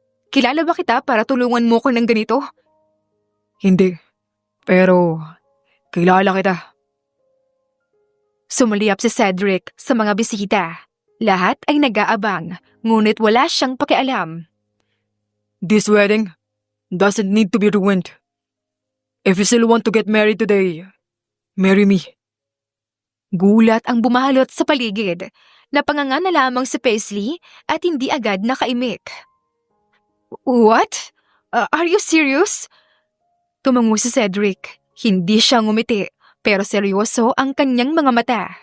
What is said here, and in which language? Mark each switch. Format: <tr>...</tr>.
<tl>Kilala ba kita para tulungan mo ko ng ganito? Hindi, pero kilala kita. Sumuliyap si Cedric sa mga bisita. Lahat ay nag-aabang, ngunit wala siyang pakialam.</tl> <en>This wedding doesn't need to be ruined. If you still want to get married today, marry me.</en> <tl>Gulat ang bumalot sa paligid. Napanganga na lamang si Paisley at hindi agad nakaimik.</tl> <en>What? Are you serious?</en> <tl>Tumango si Cedric. Hindi siya ngumiti, pero seryoso ang kanyang mga mata.</tl>